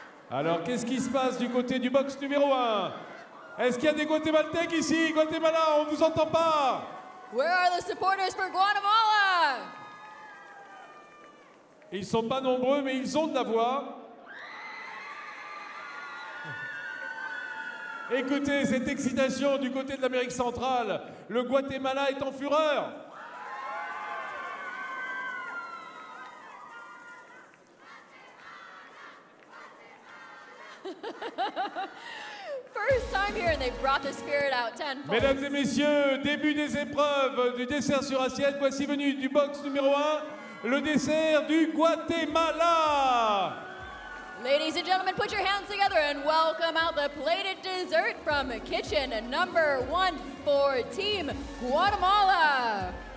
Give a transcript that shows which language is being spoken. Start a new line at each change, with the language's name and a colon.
French: Alors, qu'est-ce qui se passe du côté du box numéro 1? Est-ce qu'il y a des Guatémaltèques ici? Guatemala, on ne vous entend pas.
English: Where are the supporters for Guatemala?
French: Ils ne sont pas nombreux, mais ils ont de la voix. Écoutez cette excitation du côté de l'Amérique centrale. Le Guatemala est en fureur.
English: First time here and they brought the spirit out tenfold.
French: Mesdames et messieurs, début des épreuves du dessert sur assiette. Voici venu du box numéro 1, le dessert du Guatemala.
English: Ladies and gentlemen, put your hands together and welcome out the plated dessert from kitchen number 1 for Team Guatemala.